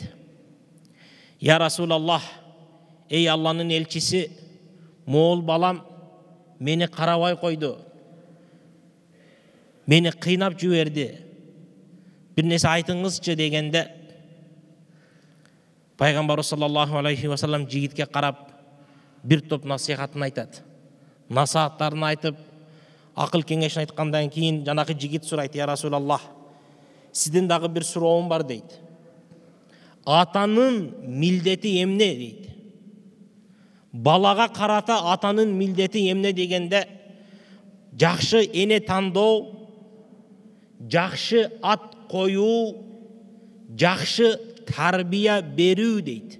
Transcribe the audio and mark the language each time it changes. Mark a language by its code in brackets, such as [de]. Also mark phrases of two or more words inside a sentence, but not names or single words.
[ar] يا رسول الله, [ky] эй Алланын элчиси, моол балам мени карабай койду. Мени кыйнап жиберди. Бир нерсе айтыңызчы дегенде, пайгамбарыбыз [ar] صلى الله عليه وسلم [ky] жигитке карап бир топ насихатын айтат. Насааттарын айтып, акыл кеңешин айткандан кийин жанакы жигит сурайт: [ar] يا رسول الله, [ky] сиздин дагы бир суроом бар дейт. Атанын милдети эмне дейт. Балага карата атанын милдети эмне дегенде, жакшы эне тандоо, жакшы ат коюу, жакшы тарбия берүү дейт.